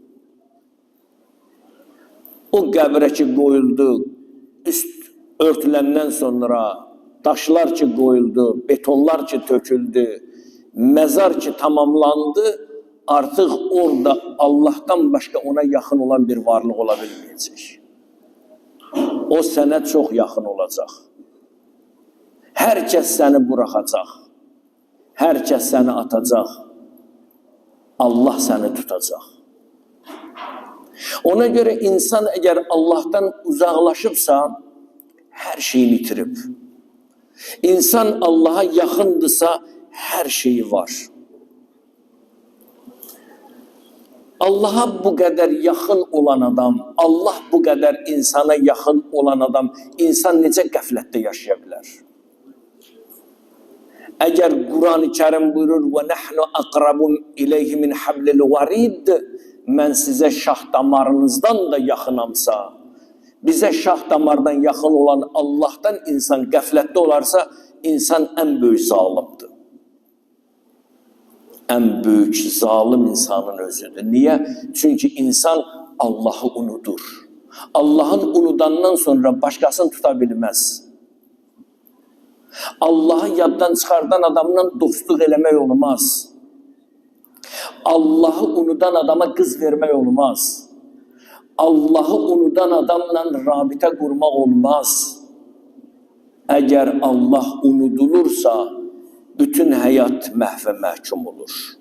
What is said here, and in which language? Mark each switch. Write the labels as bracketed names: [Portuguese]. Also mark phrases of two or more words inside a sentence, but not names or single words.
[Azerbaijani] O qəbrə ki qoyuldu, üst örtüləndən sonra daşlar ki qoyuldu, betonlar ki töküldü, məzar ki tamamlandı, artıq orada Allah'tan başqa ona yaxın olan bir varlıq ola bilməyəcək. O sənə çox yaxın olacaq. Hər kəs səni buraxacaq. Hər kəs səni atacaq. Allah səni tutacaq. [Turkish] Ona göre insan eğer Allah'tan uzaklaşıpsa her şeyini itirib. İnsan Allah'a yakındısa her şeyi var. Allah'a bu kadar yakın olan adam, Allah bu kadar insana yakın olan adam, insan necə qəflətdə yaşaya bilər? [Azerbaijani] Eğer Kur'an-ı Kerim buyurur [Arabic] وَنَحْنُ أَقْرَبُ إِلَيْهِ مِنْ حَبْلِ الْوَرِيدِ, [Azerbaijani] mən sizə şah damarınızdan da yaxınamsa, bizə şah damardan yaxın olan Allah'tan insan qəflətdə olarsa, insan en büyük zalimdir. [Turkish] En büyük zalim insanın özüdür. Niye? Çünkü insan Allah'ı unudur. Allah'ın unudandan sonra başkasını tutabilmez. [Azerbaijani] Allah'ı yaddan çıxardan adamla dostluq eləmək olmaz. Allah'ı unudan adama kız vermək olmaz. Allah'ı unudan adamla rabitə qurmaq olmaz. Eğer Allah unudulursa, bütün hayat məhvə məhkum olur.